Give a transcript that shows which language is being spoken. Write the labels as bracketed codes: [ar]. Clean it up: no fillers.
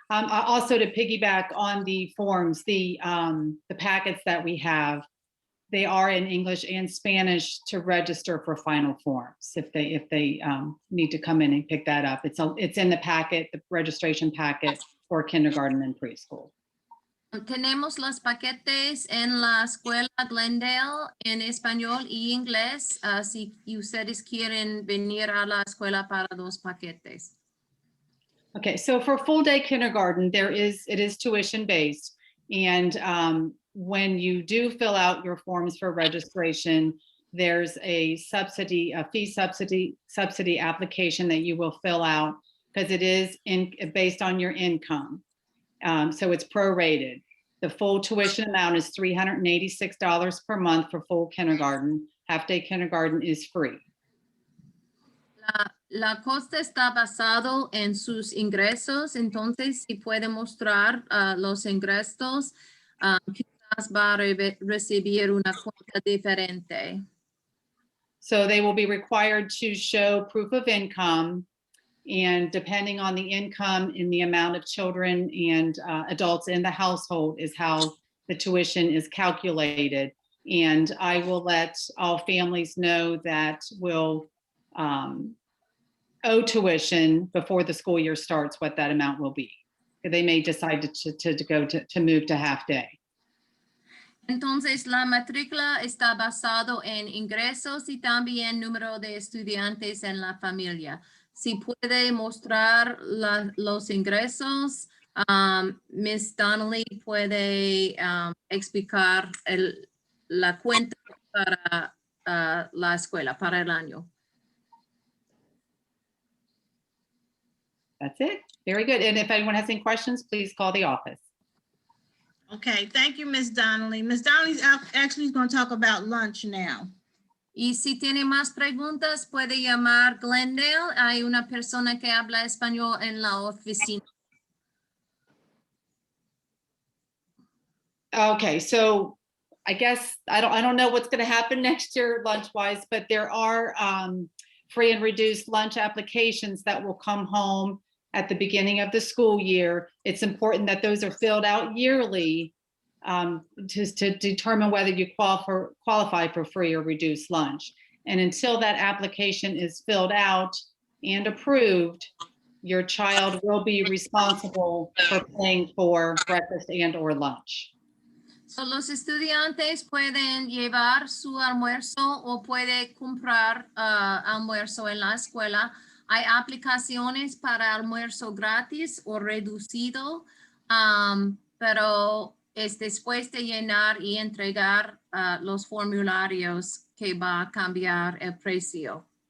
[en] Also to piggyback on the forms, the packets that we have, they are in English and Spanish to register for final forms if they need to come in and pick that up. It's in the packet, the registration packet for kindergarten and preschool. [es] Tenemos los paquetes en la escuela Glendale en español y inglés. Si ustedes quieren venir a la escuela para los paquetes. [en] Okay, so for full day kindergarten, it is tuition based. And when you do fill out your forms for registration, there's a fee subsidy application that you will fill out because it is based on your income. So it's prorated. The full tuition amount is $386 per month for full kindergarten. Half day kindergarten is free. [es] La costa está basado en sus ingresos, entonces si puede mostrar los ingresos, quizás va a recibir una cuenta diferente. [en] So they will be required to show proof of income, and depending on the income and the amount of children and adults in the household is how the tuition is calculated. And I will let all families know that will owe tuition before the school year starts, what that amount will be. They may decide to move to half day. [es] Entonces, la matrícula está basado en ingresos y también número de estudiantes en la familia. Si puede mostrar los ingresos, Ms. Donnelly puede explicar la cuenta para la escuela, para el año. [en] That's it. Very good. And if anyone has any questions, please call the office. Okay, thank you, Ms. Donnelly. Ms. Donnelly's actually going to talk about lunch now. [es] Y si tiene más preguntas, puede llamar Glendale. Hay una persona que habla español en la oficina. [en] Okay, so I guess I don't know what's going to happen next year lunch-wise, but there are free and reduced lunch applications that will come home at the beginning of the school year. It's important that those are filled out yearly to determine whether you qualify for free or reduced lunch. And until that application is filled out and approved, your child will be responsible for paying for breakfast and or lunch. [es] So, los estudiantes pueden llevar su almuerzo o puede comprar almuerzo en la escuela. Hay aplicaciones para almuerzo gratis o reducido, pero es después de llenar y entregar los formularios que va a cambiar el precio.